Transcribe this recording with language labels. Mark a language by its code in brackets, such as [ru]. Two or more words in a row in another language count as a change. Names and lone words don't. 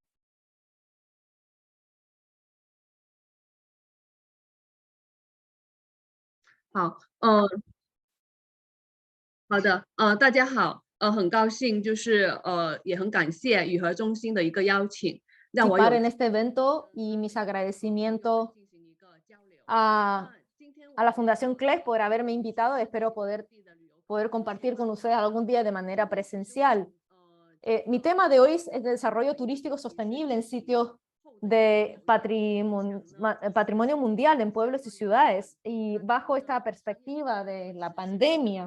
[zh] 好，好的，大家好，很高兴，也很感谢雨禾中心的一个邀请，让我 [es] participar en este evento y mis agradecimientos a la Fundación CLEC por haberme invitado. Espero poder compartir con ustedes algún día de manera presencial. Mi tema de hoy es el desarrollo turístico sostenible en sitios de patrimonio mundial en pueblos y ciudades, y bajo esta perspectiva de la pandemia.